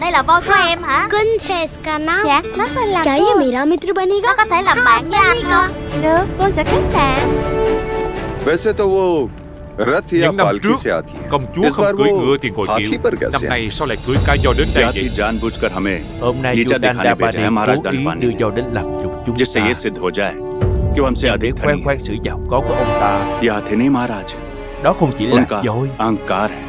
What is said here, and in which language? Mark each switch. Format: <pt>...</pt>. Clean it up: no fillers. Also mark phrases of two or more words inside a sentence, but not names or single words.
<vi>đây là voi của em hả?</vi> <hi>कुंज है इसका नाम।</hi> <vi>Dạ, nó tên là</vi> <hi>क्या ये मेरा मित्र बनेगा?</hi> <vi>Nó có thể làm bạn với anh không? Được, cô sẽ kết bạn.</vi> <hi>वैसे तो वो रथ या</hi> <vi>những năm</vi> <hi>पालकी</hi> <vi>trước</vi> <hi>से आती है।</hi> <vi>công chúa</vi> <hi>इस बार</hi> <vi>không cưỡi</vi> <hi>वो</hi> <vi>ngựa thì ngồi</vi> <hi>हाथी</hi> <vi>kiệu,</vi> <hi>पर कैसे</hi> <vi>năm</vi> <hi>आई?</hi> <vi>nay sao lại cưỡi cá voi đến đây vậy?</vi> <hi>जानबूझकर हमें</hi> <vi>hôm nay</vi> <hi>लीचा</hi> <vi>vua</vi> <hi>दिखाने भेजा है</hi> <vi>Dandapani</vi> <hi>महाराज</hi> <vi>cố ý</vi> <hi>दंडपानी</hi> <vi>đưa</vi> <hi>ने,</hi> <vi>dao đến làm nhục chúng</vi> <hi>जिससे</hi> <vi>ta</vi> <hi>ये सिद्ध हो जाए कि वो हमसे</hi> <vi>để</vi> <hi>अधिक</hi> <vi>khoe</vi> <hi>धनी</hi> <vi>khoang sự giàu có của ông ta।</vi> <hi>है। ये हाथी नहीं महाराज,</hi> <vi>Đó không chỉ là</vi> <hi>उनका</hi> <vi>voi</vi> <hi>अहंकार है।</hi>